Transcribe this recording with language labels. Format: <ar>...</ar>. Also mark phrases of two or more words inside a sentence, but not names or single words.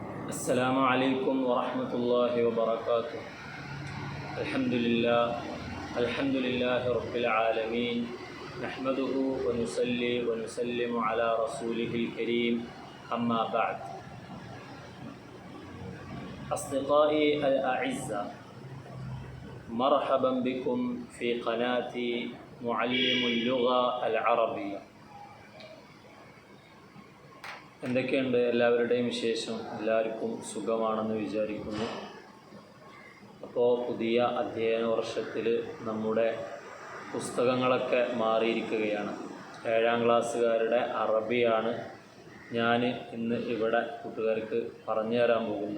<ar>السلام عليكم ورحمة الله وبركاته. الحمد لله رب العالمين، نحمده ونصلي ونسلم على رسوله الكريم، أما بعد. أصدقائي الأعزاء، مرحبا بكم في قناة معلم اللغة العربية.</ar> <ml>എന്തൊക്കെയുണ്ട് എല്ലാവരുടെയും വിശേഷം? എല്ലാവർക്കും സുഖമാണെന്ന് വിചാരിക്കുന്നു. അപ്പോൾ പുതിയ അധ്യയന വർഷത്തിൽ നമ്മുടെ പുസ്തകങ്ങളൊക്കെ മാറിയിരിക്കുകയാണ്. 7ാം ക്ലാസ്സുകാരുടെ അറബിയാണ് ഞാൻ ഇന്ന് ഇവിടെ കൂട്ടുകാർക്ക് പറഞ്ഞു തരാൻ പോകുന്നത്.</ml>